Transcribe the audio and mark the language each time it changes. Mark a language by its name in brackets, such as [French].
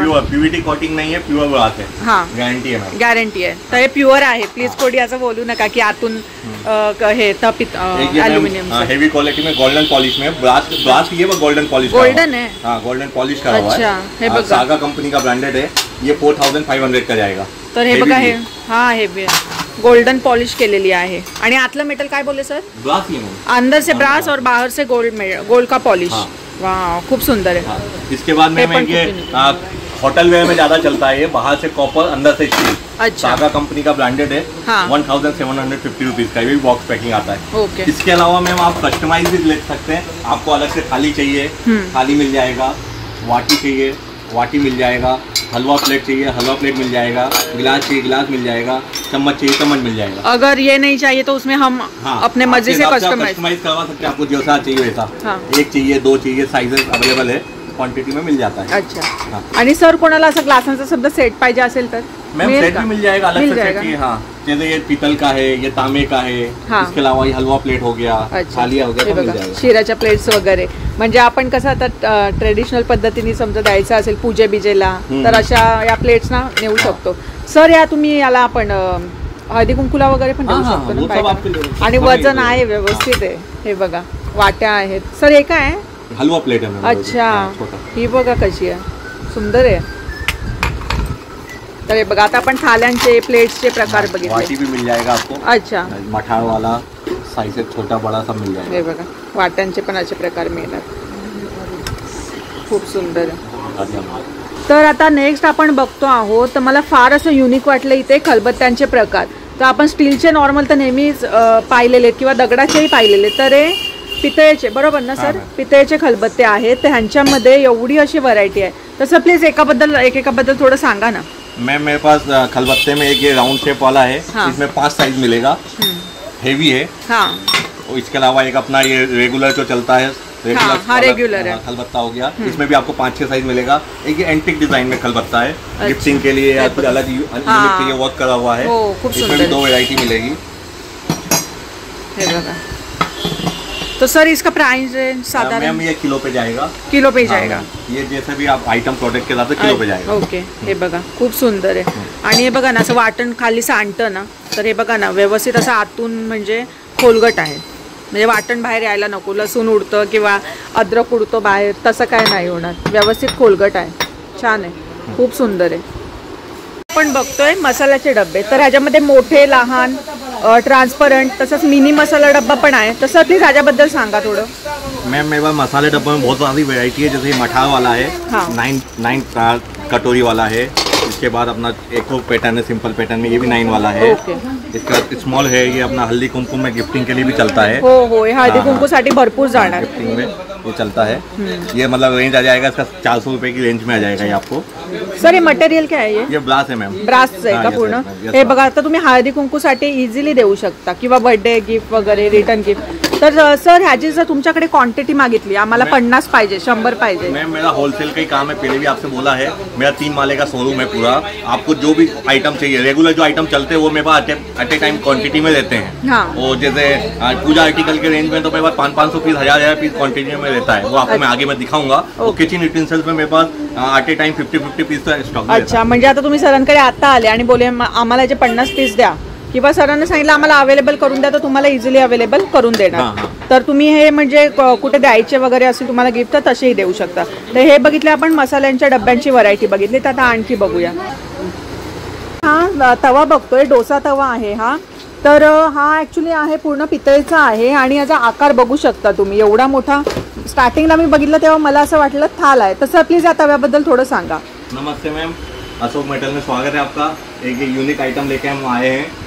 [Hindi] Pure Pvt coating नहीं है, pure glass है. हाँ, [Marathi] गॅरंटी आहे. गॅरंटी आहे. तर हे प्युअर आहे. प्लीज कोणी असं बोलू नका की आतून हे तपित ॲल्युमिनियम. [Hindi] हेवी क्वालिटी में गोल्डन पॉलिश में ब्रास की है, वो गोल्डन पॉलिश. गोल्डन है. हाँ, गोल्डन पॉलिश करा हुआ है. [Marathi] अच्छा, हे बघा. [Hindi] सागा कंपनी का ब्रांडेड है. ये 4500 का जाएगा. [Marathi] तर हे बघा, हे हाँ हेवी गोल्डन पॉलिश केलेली आहे. आणि आतलं मेटल काय बोलले सर? [Hindi] ब्रास ही है. अंदर से ब्रास और बाहर से गोल्ड का पॉलिश. [Marathi] वाह, खूप सुंदर है. [Hindi] इसके बाद में ये होटल वेयर में ज्यादा चलता है. ये बाहर से कॉपर, अंदर से स्टील. अच्छा, सागा कंपनी का ब्रांडेड है. हाँ. 1750 रुपीज का, ये भी बॉक्स पैकिंग आता है. ओके. इसके अलावा मैम आप कस्टमाइज भी ले सकते हैं. आपको अलग से थाली चाहिए, थाली मिल जाएगा. वाटी चाहिए, वाटी मिल जाएगा. हलवा प्लेट चाहिए, हलवा प्लेट मिल जाएगा. गिलास चाहिए, गिलास मिल जाएगा. चम्मच चाहिए, चम्मच मिल जाएगा. अगर ये नहीं चाहिए तो उसमें हम अपने मर्जी से कस्टमाइज करवा सकते हैं. आपको जैसा चाहिए वैसा. एक चाहिए, दो चाहिए, साइजेस अवेलेबल है, क्वांटिटी में मिल जाता है. अच्छा. [Marathi] आणि सर कोणाला असं ग्लासांचा समजा सेट पाहिजे असेल तर [Hindi] मैम सेट भी मिल जाएगा. अलग से सेट चाहिए. हाँ, जैसे ये पीतल का है, ये तांबे का है. इसके अलावा ये हलवा प्लेट हो गया, थालिया हो गया, मिल जाएगा. [Marathi] शिराच्या प्लेट्स वगैरे. म्हणजे आपण कसं आता ट्रेडिशनल पद्धतीने समजा द्यायचं असेल पूजे बिजेला तर अशा या प्लेट्स ना नेऊ शकतो. सर या तुम्ही याला आपण हळदी कुंकुला वगैरे पण देऊ शकतो ना. आणि वजन आहे, व्यवस्थित आहे. हे बघा, वाट्या आहेत. सर हे काय आहे? [Hindi] हलवा प्लेट है. [Marathi] अच्छा, ही बघा कशी आहे, सुंदर आहे. तर हे बघा, आता आपण थाल्यांचे प्लेट्सचे प्रकार बघितले. [Hindi] वाटी भी मिल जाएगा आपको. अच्छा, मठार वाला साइज से छोटा बड़ा सब मिल जाएगा. [Marathi] हे बघा, वाट्यांचे पण असे प्रकार मिळणार. खूप सुंदर आहे. तर आता नेक्स्ट आपण बघतो आहोत. तर मला फार असं युनिक वाटलं इथे खलबत्त्यांचे प्रकार. तर आपण स्टीलचे नॉर्मल तर नेहमीच पाहिलेले किंवा दगडाचेही पाहिलेले. तर हे पितळेचे, बरोबर ना सर? पितळेचे खलबत्ते आहेत. तर ह्यांच्यामध्ये एवढी अशी व्हरायटी आहे. तसं प्लीज एकाबद्दल थोडं सांगा ना. [Hindi] मैम मेरे पास खलबत्ते में एक ये राउंड शेप वाला है. इसमें 5 साइज मिलेगा. हेवी है. हाँ. इसके अलावा एक अपना ये रेगुलर जो चलता है, रेगुलर है खलबत्ता हो गया. इसमें भी आपको 5-6 साइज मिलेगा. एक ये एंटिक डिजाइन में खलबत्ता है. गिफ्टिंग के लिए या कुछ अलग यूनिक के लिए वर्क करा हुआ है. इसमें भी 2 वैरायटी मिलेगी. तो सर इसका प्राइस साधारण? मैम ये किलो पे जाएगा. किलो पे जाएगा. ये जैसे भी आप आइटम प्रोडक्ट के साथ किलो पे जाएगा. [Marathi] ओके. हे बघा, खूप सुंदर आहे. आणि हे बघा ना, असं वाटण खाली सांडतं ना, तर हे बघा ना, व्यवस्थित असं आतून म्हणजे खोलगट आहे. म्हणजे वाटण बाहेर यायला नको. लसूण उडतं किंवा अद्रक उडतो बाहेर, तसं काय नाही होणार. व्यवस्थित खोलगट आहे. छान आहे, खूप सुंदर आहे. आपण बघतोय मसाल्याचे डब्बे. तर ह्याच्यामध्ये मोठे, लहान, ट्रांसपरंट, तसंच मिनी मसाला डब्बा पण आहे. तसं प्लीज ह्याच्याबद्दल सांगा थोडं. [Hindi] मैम मेरे पास मसाले डब्बे में बहुत सारी वैरायटी है. जैसे मठार वाला है, 9 कटोरी वाला है. इसके बाद अपना एक पैटर्न है, सिंपल पैटर्न में, ये भी 9 वाला है. इसका स्मॉल है, ये अपना हल्दी कुमकुम में गिफ्टिंग के लिए भी चलता है. [Marathi] हो, हळदी कुंकूसाठी भरपूर जाणार. [Hindi] गिफ्टिंग में ये चलता है. ये मतलब रेंज आ जाएगा इसका 400 रुपये की रेंज में आ जाएगा ये आपको. [Marathi] सर, ये मटेरियल काय आहे? [Hindi] ये ब्रास है मैम. [Marathi] ब्रासचं आहे का पूर्ण? हे बघा, आता तुम्ही हळदी कुंकूसाठी इझिली देऊ शकता किंवा बर्थडे गिफ्ट वगैरे, रिटर्न गिफ्ट. तर सर ह्याची जर तुमच्याकडे क्वांटिटी मागितली, आम्हाला 50 पाहिजे, 100 पाहिजे. [Hindi] मैम मेरा होलसेल का ही काम है. पहले भी आपसे बोला है, मेरा 3 माले का शोरूम है पूरा. आपको जो भी आइटम चाहिए, रेगुलर जो आइटम चलते हैं वो मेरे पास एट ए टाइम क्वांटिटी में रहते हैं. और जैसे पूजा आर्टिकल के रेंज में तो मेरे पास 500 पीस, 1000 पीस क्वांटिटी में रहता है. वो आपको मैं आगे में दिखाऊंगा. और किचन यूटेंसिल्स में मेरे पास एट ए टाइम 50-50 पीस का स्टॉक. [Marathi] अच्छा, म्हणजे आता तुम्ही सरांकडे आता आले आणि बोले आम्हाला जे 50 पीस द्या, किंवा सरांना सांगितलं आम्हाला अवेलेबल करून द्या, तर तुम्हाला इझिली अवेलेबल करून देणार. तर तुम्ही हे म्हणजे कुठे द्यायचे वगैरे असेल तुम्हाला गिफ्ट, तर तसेही देऊ शकता. तर हे बघितले आपण मसाल्यांच्या डब्यांची व्हरायटी बघितली. तर आता आणखी बघूया. हा तवा बघतोय, डोसा तवा आहे हा. तर हा ॲक्च्युली आहे पूर्ण पितळेचा आहे आणि याचा आकार बघू शकता तुम्ही, एवढा मोठा. स्टार्टिंगला मी बघितलं तेव्हा मला असं वाटलं थाल आहे. तसं प्लीज या तव्याबद्दल थोडं सांगा. [Hindi] नमस्ते मैम, अशोक मेटल में स्वागत है आपका. एक यूनिक आइटम लेके हम आए हैं.